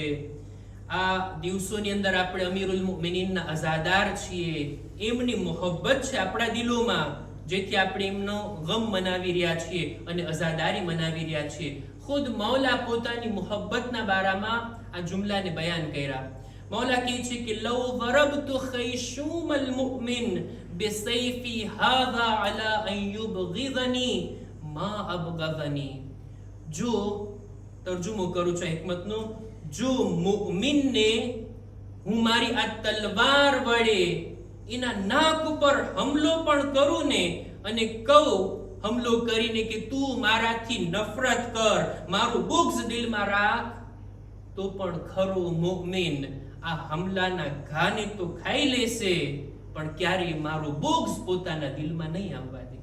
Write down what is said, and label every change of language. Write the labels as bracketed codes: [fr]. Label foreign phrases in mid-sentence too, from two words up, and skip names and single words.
[gu] આ દિવસોની અંદર આપણે અમીરુલ મુમિનીનના અઝાદાર છીએ, એમની મોહબ્બત છે આપણા દિલોમાં, જેથી આપણે એમનો ગમ મનાવી રહ્યા છીએ અને અઝાદારી મનાવી રહ્યા છીએ. ખુદ મૌલા પોતાની મોહબ્બતના બારામાં આ જુમલાને બયાન કર્યા. મૌલા કહે છે કે [ar] લવ ضربت خيشوم المؤمن بسيفي هذا على ان يبغضني ما ابغضني. [gu] જો તર્જુમો કરું છું હિકમતનો, જો મુમિનને હું મારી આ તલવાર વડે એના નાક ઉપર હમલો પણ કરું ને, અને કહું હમલો કરીને કે તું મારાથી નફરત કર, મારું બુગ્ઝ દિલમાં રાખ, તો પણ ખરો મુમિન આ હમલાના ઘાને તો ખાઈ લેશે, પણ ક્યારેય મારું બુગ્ઝ પોતાના દિલમાં નહીં આવવા દે.